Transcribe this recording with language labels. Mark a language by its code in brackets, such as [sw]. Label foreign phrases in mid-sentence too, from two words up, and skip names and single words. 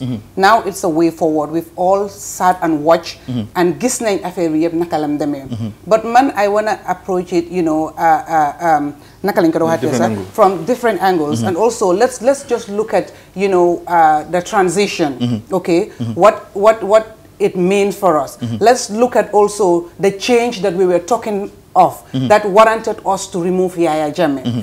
[en] Now it's a way forward. We've all sat and watched and [wo] gis nañ affaire bi yëpp naka lam demee. [en] But man, I wanna approach it, you know, from different angles, and also let's just look at, you know, the transition. Okay, what it means for us. Let's look at also the change that we were talking of that warranted us to remove Yaya Jammeh.